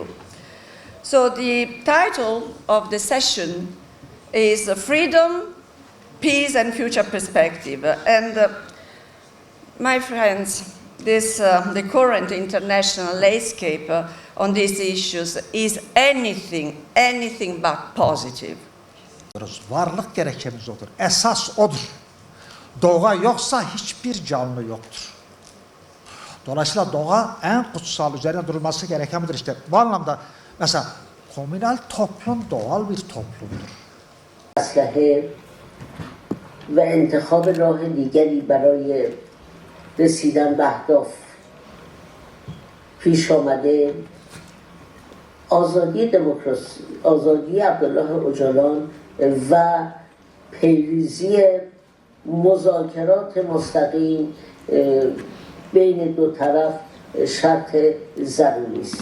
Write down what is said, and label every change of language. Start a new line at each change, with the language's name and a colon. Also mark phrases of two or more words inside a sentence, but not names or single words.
English: So the title of the session is Freedom, Peace and Future Perspective. And my friends, the current international landscape on these issues is anything but positive.
Turkish: Varlık gerekçemiz odur. Esas odur. Doğa yoksa hiçbir canlı yoktur. Dolayısıyla doğa en kutsal, üzerine durulması gerekendir işte. Bu anlamda mesela komünal toplum doğal bir toplumdur.
Persian: اسلحه و انتخاب راه دیگری برای رسیدن به اهداف پیش آمده آزادی دموکراسی، آزادی عبدالله اوجالان و پیریزی مذاکرات مستقیم بین دو طرف شرط ضروری است.